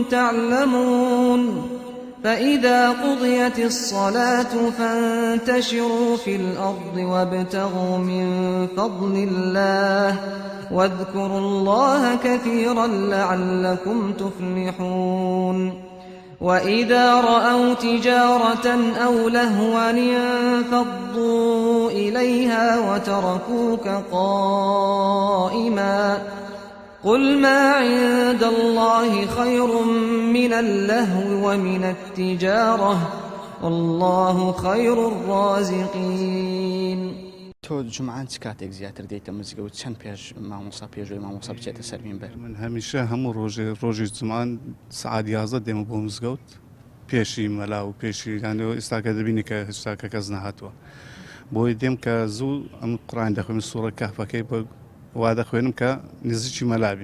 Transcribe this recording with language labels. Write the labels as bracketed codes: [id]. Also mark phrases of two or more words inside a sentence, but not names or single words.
[ar] تعلمون فإذا قضيت الصلاة فانتشروا في الأرض وابتغوا من فضل الله واذكروا الله كثيرا لعلكم تفلحون وإذا رأوا تجارة أو لهوا انفضوا إليها وتركوك قائما قل ما عند الله خير من اللهو ومن التجارة والله خير الرازقين. [ckb] تۆ جمعان چ کاتێک زیاتر دێیتە مزگەوت چەند پێش مامۆسا پێشوەی مامۆسا بچێتە سەر مینبەر؟ من هەمیشە هەموو ڕۆژی جمعان سعات 11 دێمە بۆ مزگەوت پێشی مەلا و پێشی یانەوە ئێستاکە دەبینی کە هێشتاکە کەس نەهاتووە بۆی دێم کە زوو ئەم قورئان دەخوێنم سوورە کەهفەکەی بە وا دەخوێنم کە نزیکی مەلابی.